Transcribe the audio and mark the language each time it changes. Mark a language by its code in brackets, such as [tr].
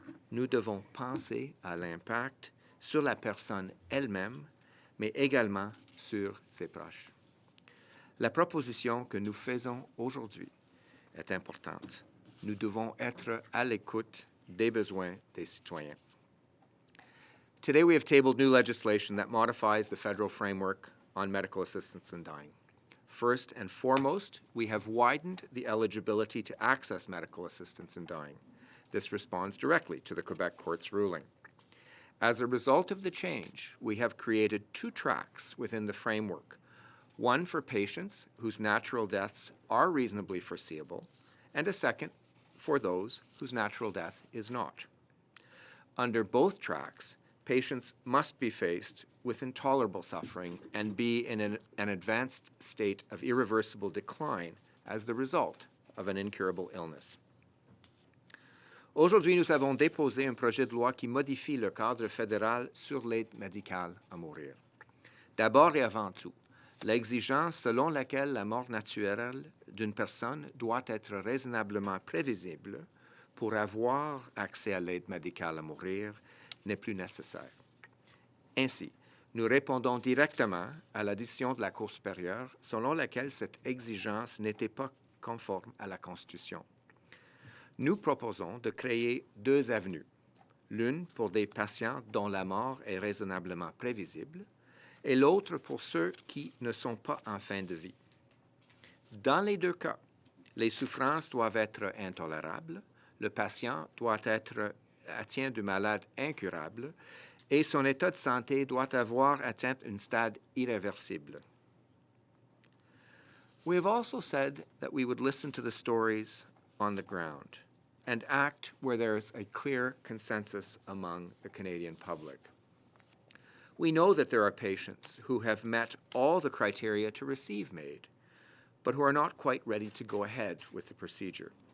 [fr] Nous devons penser à l'impact sur la personne elle-même, mais également sur ses proches. La proposition que nous faisons aujourd'hui est importante. Nous devons être à l'écoute des besoins des citoyens. [en] Today we have tabled new legislation that modifies the federal framework on medical assistance in dying. First and foremost, we have widened the eligibility to access medical assistance in dying. This responds directly to the Quebec Court's ruling. As a result of the change, we have created 2 tracks within the framework, one for patients whose natural deaths are reasonably foreseeable, and a second for those whose natural death is not. Under both tracks, patients must be faced with intolerable suffering and be in an advanced state of irreversible decline as the result of an incurable illness. [fr] Aujourd'hui, nous avons déposé un projet de loi qui modifie le cadre fédéral sur l'aide médicale à mourir. D'abord et avant tout, l'exigence selon laquelle la mort naturelle d'une personne doit être raisonnablement prévisible pour avoir accès à l'aide médicale à mourir n'est plus nécessaire. Ainsi, nous répondons directement à la décision de la Cour supérieure selon laquelle cette exigence n'était pas conforme à la Constitution. Nous proposons de créer 2 avenues, l'une pour des patients dont la mort est raisonnablement prévisible et l'autre pour ceux qui ne sont pas en fin de vie. Dans les 2 cas, les souffrances doivent être intolérables, le patient doit être atteint du malade incurable et son état de santé doit avoir atteint un stade irréversible. [en] We have also said that we would listen to the stories on the ground and act where there is a clear consensus among the Canadian public. We know that there are patients who have met all the criteria to receive MAID, but who are not quite ready to go ahead with the procedure.